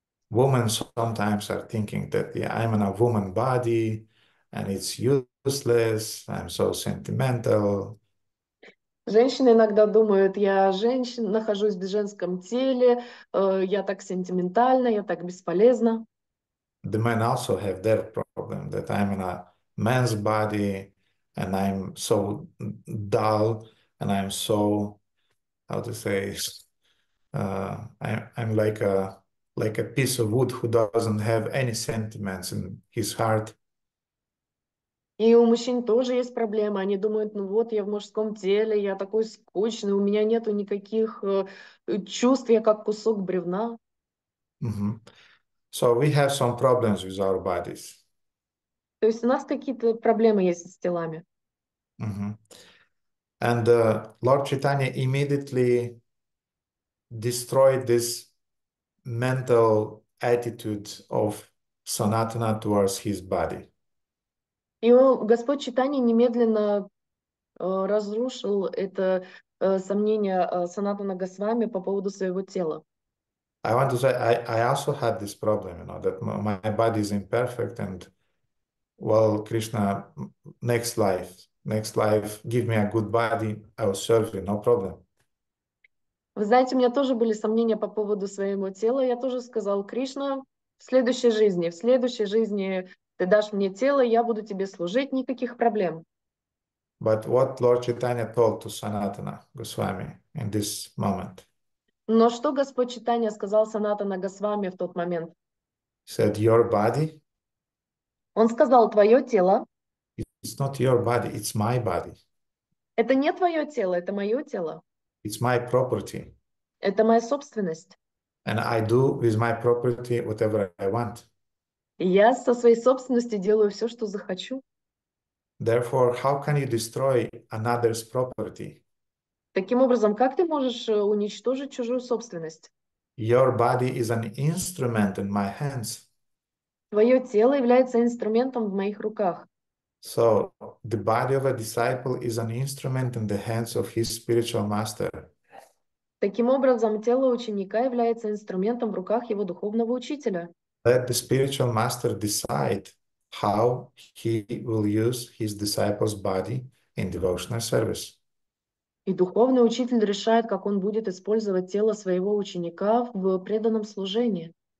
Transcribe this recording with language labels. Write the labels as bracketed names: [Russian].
[English] Women sometimes are thinking that, yeah, I'm in a woman body and it's useless, I'm so sentimental. [Russian] Женщины иногда думают, я женщина, нахожусь в женском теле, я так сентиментальна, я так бесполезна. [English] The men also have their problem that I'm in a man's body and I'm so dull and I'm so, how to say, I'm like a piece of wood who doesn't have any sentiments in his heart. [Russian] И у мужчин тоже есть проблемы. Они думают, ну вот, я в мужском теле, я такой скучный, у меня нету никаких чувств, я как кусок бревна. [English] So we have some problems with our bodies. [Russian] То есть у нас какие-то проблемы есть с телами. [English] And Lord Chaitanya immediately destroyed this mental attitude of Sanatana towards his body. [Russian] И Господь Чайтанья немедленно разрушил это сомнение Санатана Госвами по поводу своего тела. [English] I want to say, I also had this problem, you know, that my body is imperfect and, well, Krishna, next life, give me a good body, I will serve you, no problem. [Russian] Вы знаете, у меня тоже были сомнения по поводу своего тела. Я тоже сказал: Кришна, в следующей жизни ты дашь мне тело, я буду тебе служить, никаких проблем. [English] But what Lord Chaitanya told to Sanatana Goswami in this moment? [Russian] Но что Господь Чайтанья сказал Санатана Госвами в тот момент? [English] said, your body, [Russian] Он сказал, твое тело [English] it's not your body, it's my body. [Russian] это не твое тело, это мое тело. [English] It's my property. [Russian] Это моя собственность. [English] And I do with my property whatever I want. [Russian] И я со своей собственностью делаю все, что захочу. [English] Therefore, how can you destroy another's property? [Russian] Таким образом, как ты можешь уничтожить чужую собственность? [English] Your body is an instrument in my hands. [Russian] Твое тело является инструментом в моих руках. [English] So the body of a disciple is an instrument in the hands of his spiritual master. [Russian] Таким образом, тело ученика является инструментом в руках его духовного учителя. [English] Let the spiritual master decide how he will use his disciple's body in devotional service. [Russian] И духовный учитель решает, как он будет использовать тело своего ученика в преданном служении.